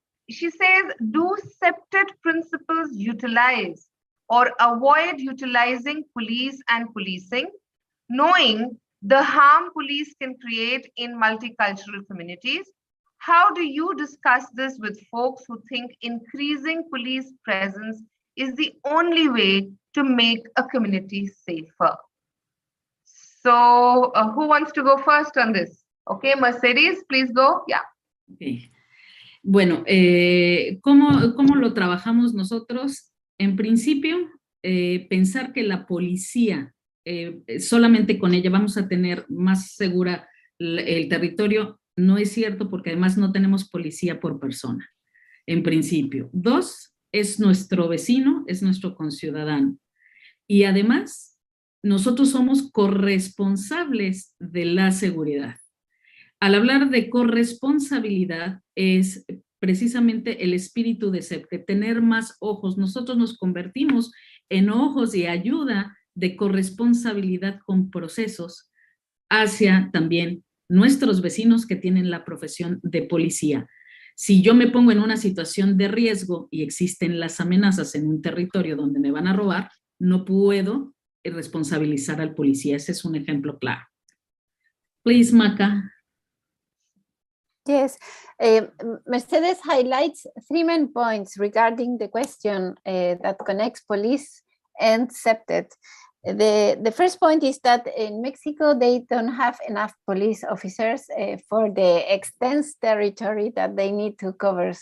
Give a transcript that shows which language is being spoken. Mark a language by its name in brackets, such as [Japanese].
[English] She says, do CPTED principles utilize or avoid utilizing police and policing, knowing the harm police can create in multicultural communities? How do you discuss this with folks who think increasing police presence is the only way to make a community safer? So who wants to go first on this? Okay, Mercedes, please go. Yeah. Okay. [Spanish] Bueno, ¿cómo lo trabajamos nosotros? En principio, pensar que la policía, solamente con ella vamos a tener más segura el territorio, no es cierto, porque además no tenemos policía por persona, en principio. 2, es nuestro vecino, es nuestro conciudadano. Y además, nosotros somos corresponsables de la seguridad. Al hablar de corresponsabilidad, es precisamente el espíritu de CPTED, tener más ojos. Nosotros nos convertimos en ojos y ayuda de corresponsabilidad con procesos hacia también nuestros vecinos que tienen la profesión de policía. Si yo me pongo en una situación de riesgo y existen las amenazas en un territorio donde me van a robar, no puedo responsabilizar al policía. Ese es un ejemplo claro. [English] Please, Maca. Yes, Mercedes highlights 3 main points regarding the question that connects police and CPTED. The first point is that in Mexico, they don't have enough police officers for the extensive territory that they need to cover.